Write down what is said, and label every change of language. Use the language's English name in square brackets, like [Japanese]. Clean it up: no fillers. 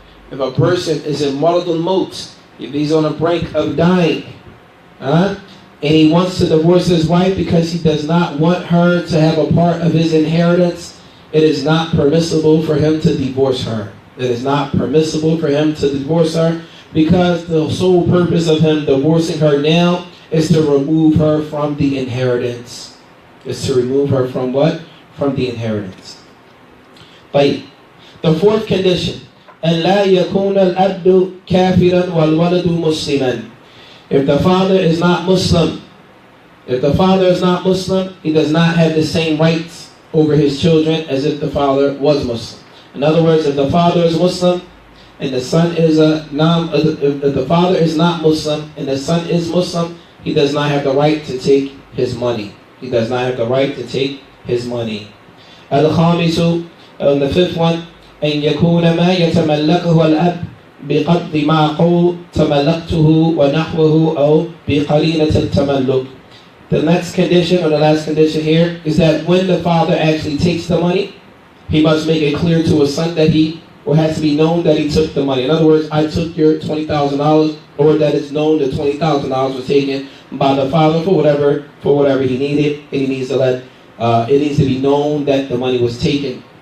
[English] If a person is in maradul maut, if he's on the brink of dying, and he wants to divorce his wife because he does not want her to have a part of his inheritance, it is not permissible for him to divorce her. It is not permissible for him to divorce her, because the sole purpose of him divorcing her now is to remove her from the inheritance. Is to remove her from what? From the inheritance. But the 4th condition, [Arabic] أن لا يكون الأب كافرا والولد مسلما. [English] If the father is not Muslim, he does not have the same rights over his children as if the father was Muslim. In other words, if the father is Muslim and the son is if the father is not Muslim and the son is Muslim, he does not have the right to take his money. He does not have the right to take his money. [Arabic] Al-khamisu, [English] the 5th one, [Arabic] أن يكون ما يتملكه الأب بقدر معقول تملكته ونحوه أو بقرينة التملك. [English] The next condition, or the last condition here, is that when the father actually takes the money, he must make it clear to his son that or has to be known that he took the money. In other words, I took your $20,000, or that it's known that $20,000 was taken by the father for whatever he needed, and he needs to it needs to be known that the money was taken.